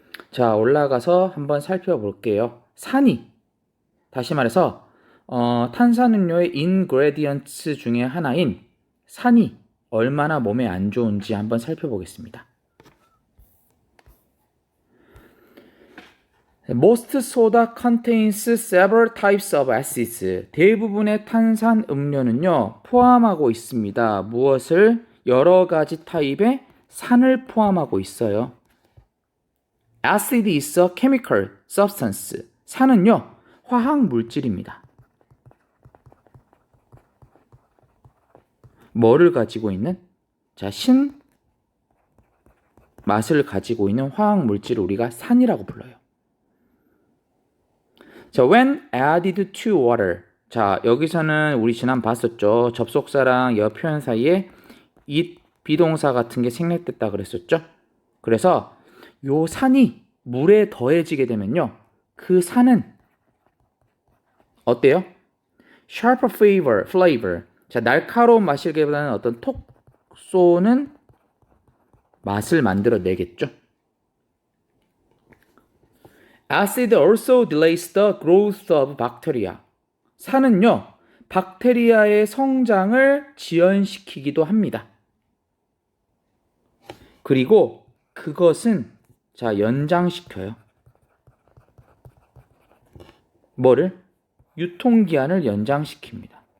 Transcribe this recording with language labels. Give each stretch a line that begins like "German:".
Korean: 자, 올라가서 한번 살펴볼게요. 산이, 다시 말해서 탄산음료의 ingredients 중에 하나인 산이 얼마나 몸에 안 좋은지 한번 살펴보겠습니다.
English: Most soda contains several types of acids.
Korean: 대부분의 탄산 음료는요, 포함하고 있습니다. 무엇을? 여러 가지 타입의 산을 포함하고 있어요.
English: Acid is a chemical substance.
Korean: 산은요, 화학 물질입니다. 뭐를 가지고 있는? 자, 신 맛을 가지고 있는 화학 물질을 우리가 산이라고 불러요.
English: 자, when added to water.
Korean: 자, 여기서는 우리 지난 봤었죠. 접속사랑 여 표현 사이에 it 비동사 같은 게 생략됐다 그랬었죠. 그래서 요 산이 물에 더해지게 되면요, 그 산은 어때요?
English: sharp flavor.
Korean: 자, 날카로운 맛이기보다는 어떤 톡 쏘는 맛을 만들어 내겠죠.
English: Acid also delays the growth of bacteria.
Korean: 산은요, 박테리아의 성장을 지연시키기도 합니다. 그리고 그것은 자, 연장시켜요. 뭐를? 유통기한을 연장시킵니다.